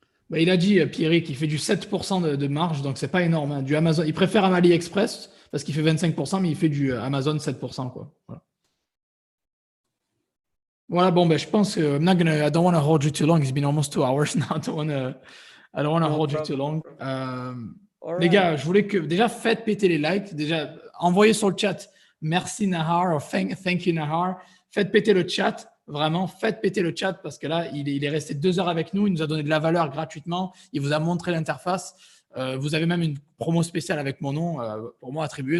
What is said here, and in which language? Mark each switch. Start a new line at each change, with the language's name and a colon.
French: Bah, il a dit, Pierre, qu'il fait du 7% de marge, donc c'est pas énorme. Hein. Du Amazon, il préfère AliExpress parce qu'il fait 25%, mais il fait du Amazon 7%. Quoi. Voilà, bon, ben, je pense que
English: I don't want to hold you too long. It's been almost 2 hours now. I don't want to hold you too long.
French: Les gars, je voulais que déjà faites péter les likes. Déjà, envoyez sur le chat merci Nahar,
English: or thank you Nahar.
French: Faites péter le chat. Vraiment, faites péter le chat parce que là, il est resté 2 heures avec nous. Il nous a donné de la valeur gratuitement. Il vous a montré l'interface. Vous avez même une promo spéciale avec mon nom pour moi attribuée.